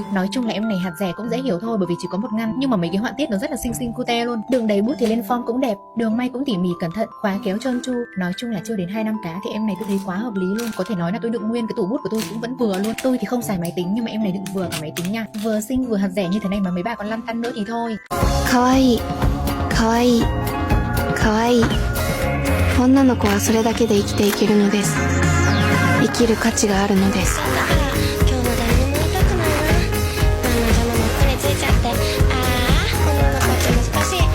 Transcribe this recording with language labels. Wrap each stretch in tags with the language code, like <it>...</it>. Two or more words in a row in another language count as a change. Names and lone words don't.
<vi>Nói chung là em này hạt rẻ cũng dễ hiểu thôi, bởi vì chỉ có một ngăn, nhưng mà mấy cái họa tiết nó rất là xinh xinh cute luôn. Đường đầy bút thì lên form cũng đẹp, đường may cũng tỉ mỉ cẩn thận, khóa kéo trơn tru. Nói chung là chưa đến 25 cá thì em này tôi thấy quá hợp lý luôn. Có thể nói là tôi đựng nguyên cái tủ bút của tôi cũng vẫn vừa luôn. Tôi thì không xài máy tính nhưng mà em này đựng vừa cả máy tính nha. Vừa xinh vừa hạt rẻ như thế này mà mấy bà còn lăn tăn nữa thì thôi.</vi> <ja>Kawaii, kawaii, kawaii. 女の子はそれだけで生きていけるのです。生きる価値があるのです。今日も誰にも言いたくないな。何の邪魔もこれついちゃって。女の子って難しい。</ja>